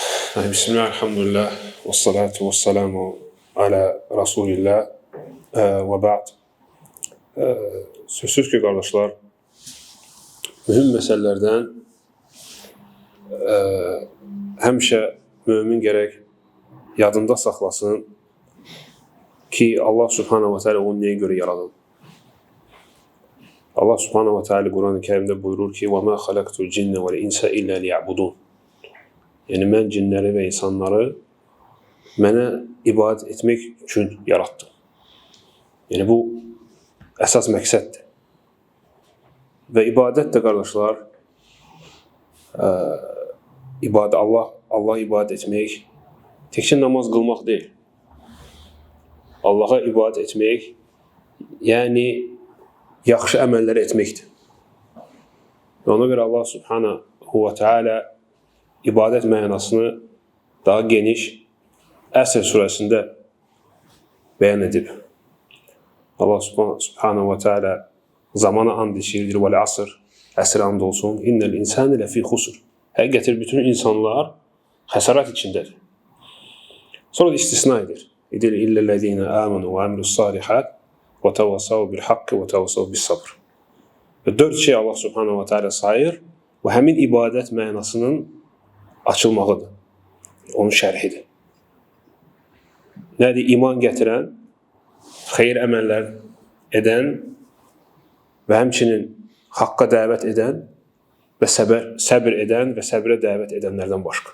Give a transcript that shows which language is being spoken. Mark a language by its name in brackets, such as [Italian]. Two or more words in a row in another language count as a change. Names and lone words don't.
[Arabic] بسم الله، الحمد لله، والصلاة والسلام على رسول الله وبعد. [Azerbaijani] Sözsüz ki kardeşler, mühüm meselelerden həmişə mümin gerek yadında saxlasın ki Allah [Arabic] سبحانه وتعالى [Azerbaijani] onu neye göre yaradı. Allah [Arabic] سبحانه وتعالى [Azerbaijani] Kur'an-ı Kerim'de buyurur ki [Arabic] وَمَا خَلَقْتُ الْجِنَّ وَالْاِنْسَ إِلَّا لِيَعْبُدُونَ. [Azerbaijani] Yani mən cinləri və insanları mənə ibadət etmək üçün yarattım. Yani bu əsas məqsəddir. Və ibadət də qardaşlar, [Arabic] Allah ibadət [Azerbaijani] etmək, təkcə namaz qılmaq deyil. Allaha ibadət etmək, yəni yaxşı əməlləri etməkdir. Və ona görə Allah [Arabic] سبحانه وتعالى [Azerbaijani] ibadət mənasını daha geniş Əsr surəsində bəyan edib. Allah [Arabic] سبحانه وتعالى [Azerbaijani] zamana and içirir. [Arabic] Vəl-əsr, [Azerbaijani] əsr and olsun. [Arabic] إن الإنسان لفي خسر. [Azerbaijani] Həqiqətən bütün insanlar xəsarət içindədir. Sonra da istisna edir. [Arabic] إلا الذين آمنوا وعملوا الصالحات وتواصوا بالحق وتواصوا بالصبر. [Azerbaijani] Və 4 şey Allah [Arabic] سبحانه وتعالى [Azerbaijani] sayır və həmin ibadət mənasının açılmağıdır. Onun şərhidir. Nədir? İman gətirən, xeyir əməllər edən və həmçinin haqqa dəvət edən və səbr edən və səbrə dəvət edənlərdən başqa.